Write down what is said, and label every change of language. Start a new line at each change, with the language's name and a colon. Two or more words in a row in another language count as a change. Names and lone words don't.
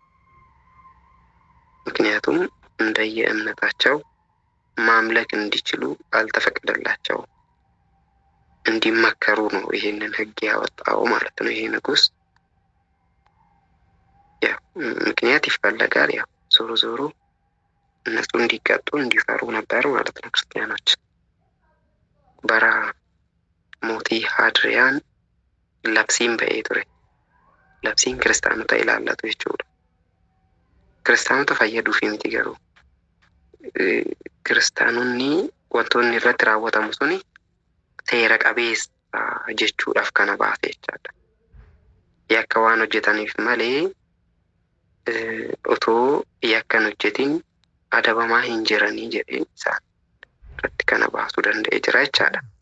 Amharic: ምክንያቱም እንደየእምነታቸው ማምለክ እንዲችሉ አልተፈቀደላቸውም። እንዲመከሩ ነው ይሄንን ሕግ ያወጣው ማለት ነው። ይሄ ንጉሥ ያው ምክንያት ይፈለጋል። ያው ዞሮ ዞሮ እነሱ እንዲቀጡ እንዲፈሩ ነበር ማለት ነው ክርስቲያኖች።
Oromo: Bara mootii Hadriyaan labsiin ba'ee ture labsiin kiristaanota ilaalatu jechuudha. Kiristaanota fayyaduuf miti garuu kiristaanonni wantoonni irratti raawwatamu suni seera qabeessa jechuudhaaf kana baase jechaadha. Yakka waan hojjetaniif malee otoo yakkan hojjetin adabamaa hin jiranii jedhee isaan irratti kana baasuu danda'e jira jechaadha.